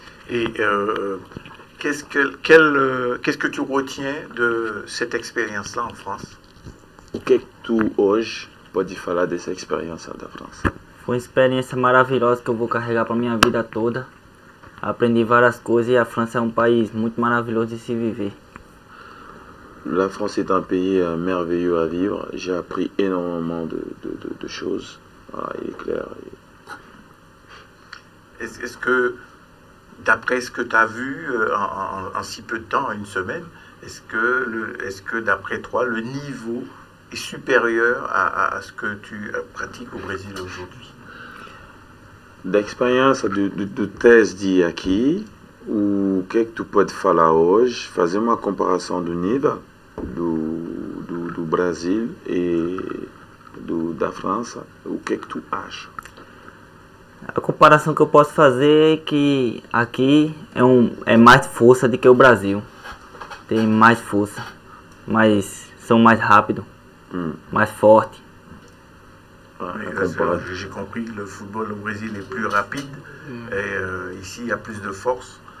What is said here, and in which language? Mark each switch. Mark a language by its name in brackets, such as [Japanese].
[French] Et qu'est-ce que tu retiens de cette expérience-là en France? [Portuguese] O que é que tu hoje pode falar dessa experiência da França? Foi uma experiência maravilhosa que eu vou carregar para minha vida toda. Aprendi várias coisas e a França é um país muito maravilhoso de se viver. [French] La France est un pays merveilleux à vivre. J'ai appris énormément de choses. Voilà, il est clair. Est-ce que, d'après ce que tu as vu en si peu de temps, en une semaine, est-ce que d'après toi, le niveau est supérieur à ce que tu pratiques au Brésil aujourd'hui? [Portuguese] Da experiência do teste de aqui, o que é que tu pode falar hoje, fazer uma comparação do nível do Brasil e da França, o que é que tu acha? A comparação que eu posso fazer é que aqui é mais força do que o Brasil. Tem mais força, são mais rápidos, mais fortes. [French] J'ai compris que le football au Brésil est plus rapide et ici il y a plus de force.